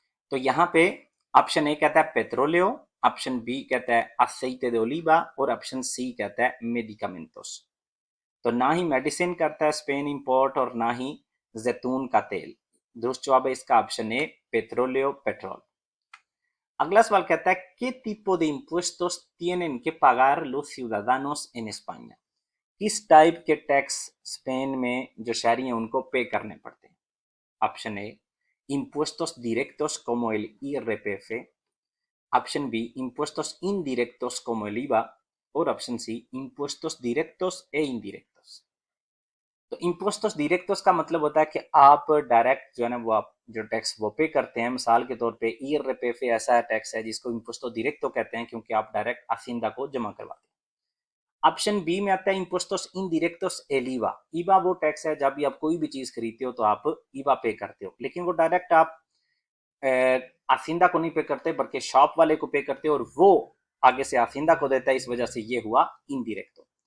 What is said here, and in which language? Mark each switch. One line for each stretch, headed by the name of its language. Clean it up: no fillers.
Hindi: तो यहाँ पे ऑप्शन ए कहता है पेट्रोलियो, ऑप्शन बी कहता है
Spanish: aceite de oliva
Hindi: और ऑप्शन सी कहता है medicamentos। तो ना ही मेडिसिन करता है स्पेन इंपोर्ट और ना ही जैतून का तेल। दुरुस्त जवाब है इसका ऑप्शन ए पेट्रोलियो, पेट्रोल। अगला सवाल कहता है
Spanish: ¿qué tipo de impuestos tienen que pagar los ciudadanos en España?
Hindi: किस टाइप के टैक्स स्पेन में जो शहरी हैं उनको पे करने पड़ते हैं? Option A
Spanish: impuestos directos como el IRPF,
Hindi: option B
Spanish: impuestos indirectos como el IVA
Hindi: और option C
Spanish: impuestos directos e indirectos।
Hindi: तो
Spanish: impuestos directos
Hindi: का मतलब होता है कि आप डायरेक्ट जो है ना वो आप जो टैक्स वो पे करते हैं। मिसाल के तौर पे IRPF ऐसा टैक्स है जिसको
Spanish: impuestos directo
Hindi: कहते हैं क्योंकि आप डायरेक्ट हासिंदा को जमा करवाते हैं। ऑप्शन बी में आता है
Spanish: impuestos indirectos el IVA।
Hindi: IVA वो टैक्स है जब भी आप कोई भी चीज खरीदते हो तो आप IVA पे करते हो, लेकिन वो डायरेक्ट आप हासिंदा को नहीं पे करते बल्कि शॉप वाले को पे करते हो और वो आगे से हासिंदा को देता है, इस वजह से ये हुआ इनडायरेक्ट।